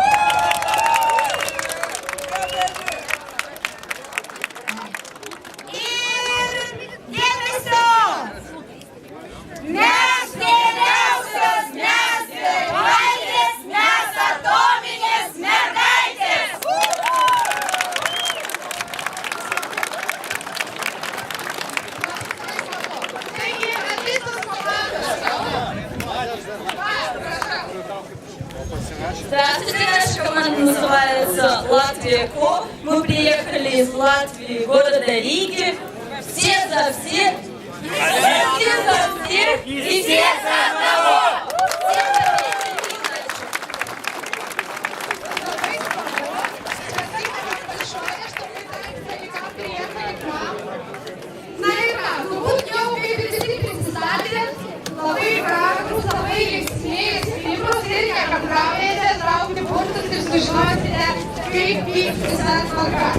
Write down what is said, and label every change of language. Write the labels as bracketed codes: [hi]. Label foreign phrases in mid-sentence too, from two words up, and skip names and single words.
[lt] Ir dėmesio! Mes geriausios, mes mergaitės, mes atominės mergaitės! [ru] Здравствуйте, наша команда называется «Латвия Ко». Мы приехали из Латвии, города Риги. Все за всех, все за всех и все за одного. [lt] Na ir ką, turbūt jau kaip ir visi prisistatė, labai gražus, labai linksmi, stiprus ir nekantraujate traukti burtus ir sužinosite, kaip vyks visa tvarka.